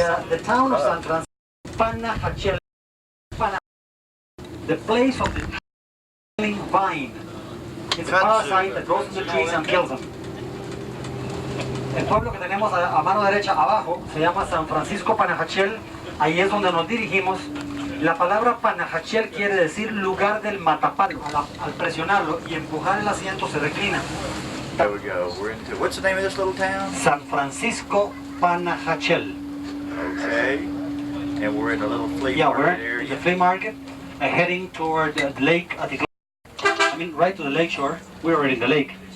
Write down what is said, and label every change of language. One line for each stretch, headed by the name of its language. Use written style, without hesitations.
English: The town of San Francisco, Panajachel, the place of the killing vine. It's a parasite that grows in the trees and kills them.
Spanish: El pueblo que tenemos a mano derecha abajo se llama San Francisco Panajachel. Ahí es donde nos dirigimos. La palabra Panajachel quiere decir lugar del matapalo. Al presionarlo y empujar el asiento se reclina.
English: There we go. We're into, what's the name of this little town? San Francisco Panajachel. Okay. And we're in a little flea market area. We're in the flea market, heading toward the lake. Right to the lake shore. We're already in the lake.